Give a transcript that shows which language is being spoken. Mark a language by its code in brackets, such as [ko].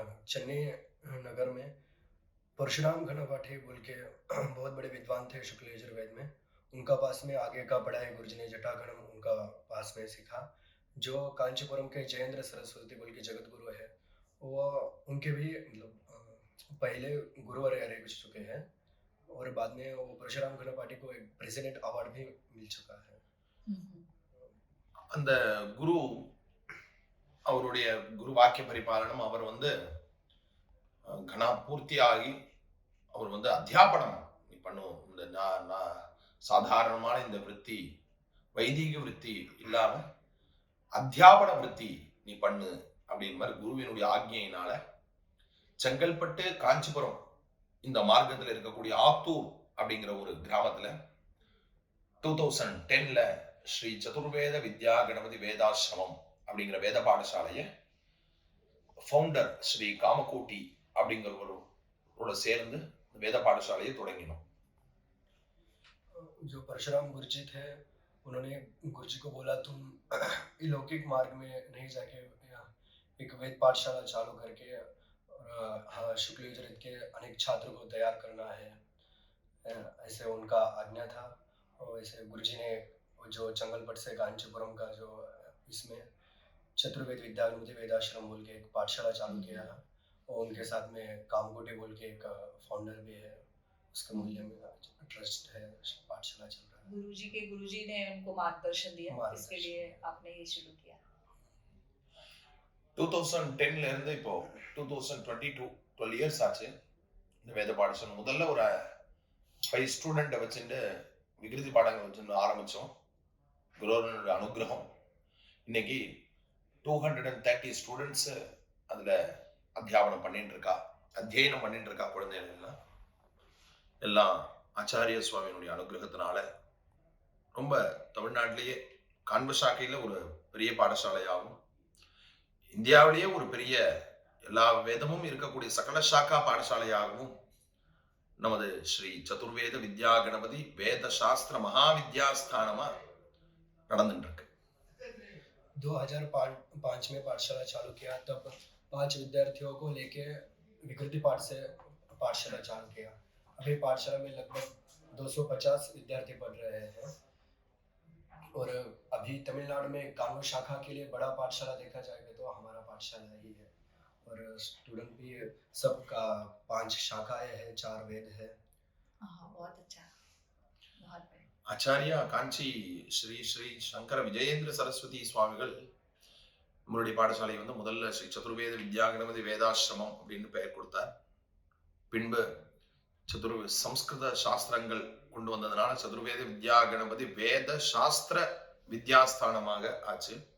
[hi] चेन्नई नगर में परशुराम घनपाठी बोल के बहुत बड़े विद्वान थे शुक्ल यजुर्वेद में, उनका पास में आगे का पढ़ाई गुरुजी ने जटागणम उनका पास में सीखा। जो कांचीपुरम के जयेंद्र सरस्वती बोल के जगत गुरु है, वो उनके भी मतलब पहले गुरुवर रह चुके हैं, और बाद में वो परशुराम घनपाठी को एक प्रेसिडेंट अवार्ड भी मिल चुका है। [ta] அந்த குரு அவருடைய குரு வாக்கிய பரிபாலனம், அவர் கணா பூர்த்தியாகி அவர் அத்தியாபனம் பண்ணும். இந்த சாதாரணமான இந்த விருத்தி, வைதிக விருத்தி இல்லாம அத்தியாபன விருத்தி நீ பண்ணு அப்படின்னு மாதிரி குருவினுடைய ஆக்ஞையினால செங்கல்பட்டு காஞ்சிபுரம் இந்த மார்க்கத்தில் இருக்கக்கூடிய ஆத்தூர் அப்படிங்கிற ஒரு கிராமத்துல 2010ல ஸ்ரீ சதுர்வேத வித்யா கணபதி வேதாசிரமம் அப்படிங்கிற வேத பாடசாலைய ஃபவுண்டர் ஸ்ரீ காமகோட்டி அப்படிங்கிறவரோட சேர்ந்து வேத பாடசாலையை தொடங்கினோம். [hi] जो परशुराम गुरुजी थे, उन्होंने गुरुजी को बोला तुम अलौकिक मार्ग में नहीं जाके एक वेद पाठशाला चालू करके हाँ शुक्ल यजुर्वेद के अनेक छात्रों को तैयार करना है। ऐसे उनका आज्ञा था। और ऐसे गुरुजी ने जो चंगलपट से कांचीपुरम का जो इसमें चतुर्वेद विद्यागणपति वेदाश्रम बोल के एक पाठशाला चालू किया है, और उनके साथ में कामकोटी बोल के एक फाउंडर भी है, उसके मूल्य में ट्रस्ट है, पाठशाला चल रहा है। गुरुजी ने उनको मार्गदर्शन दिया, मार्गदर्शन। इसके लिए आपने ये शुरू किया। [ta] 2010ல இருந்து இப்போ 2022 12 இயர்ஸ் ஆச்சு இந்த வேத பாடசாலை. முதல்ல ஒரு 5 ஸ்டூடெண்ட்டை வச்சுட்டு விகிருதி பாடங்கள் வச்சுட்டு ஆரம்பித்தோம். குருவனுடைய அனுகிரகம் இன்னைக்கு 230 ஸ்டூடெண்ட்ஸ் அதில் அத்தியாபனம் பண்ணிட்டு இருக்கா, அத்தியனம் பண்ணிட்டு இருக்கா. குழந்தைகள் எல்லாம் ஆச்சாரிய சுவாமியினுடைய அனுகிரகத்தினால ரொம்ப தமிழ்நாட்டிலேயே காண்பசாக்கையில் ஒரு பெரிய பாடசாலையாகும், இந்தியாவிலேயே ஒரு பெரிய எல்லா வேதமும் இருக்கக்கூடிய சகல சாக்கா பாடசாலையாகவும் நமது ஸ்ரீ சதுர்வேத வித்யா கணபதி வேத சாஸ்திர மகாவித்யாஸ்தானமா நடந்துட்டு இருக்கு. [hi] 2005 में पाठशाला चालू किया, तब 5 विद्यार्थियों को लेके विकृति पाठ से पाठशाला चालू किया। अभी पाठशाला में लगभग 250 विद्यार्थी पढ़ रहे हैं। और अभी तमिलनाडु में कानून शाखा के लिए बड़ा पाठशाला देखा जाएगा तो हमारा पाठशाला ही है। और स्टूडेंट भी सबका 5 शाखाएं हैं, 4 वेद है। बहुत अच्छा, बहुत बढ़िया। [ta] ஆச்சாரியா காஞ்சி ஸ்ரீ ஸ்ரீ சங்கர விஜயேந்திர சரஸ்வதி சுவாமிகள் நம்மளுடைய பாடசாலை வந்து முதல்ல ஸ்ரீ சதுர்வேத வித்யா கணபதி வேதாசிரமம் அப்படின்னு பெயர் கொடுத்தார். பின்பு சம்ஸ்கிருத சாஸ்திரங்கள் கொண்டு வந்ததுனால சதுர்வேத வித்யா கணபதி வேத சாஸ்திர வித்யாஸ்தானமாக ஆச்சு.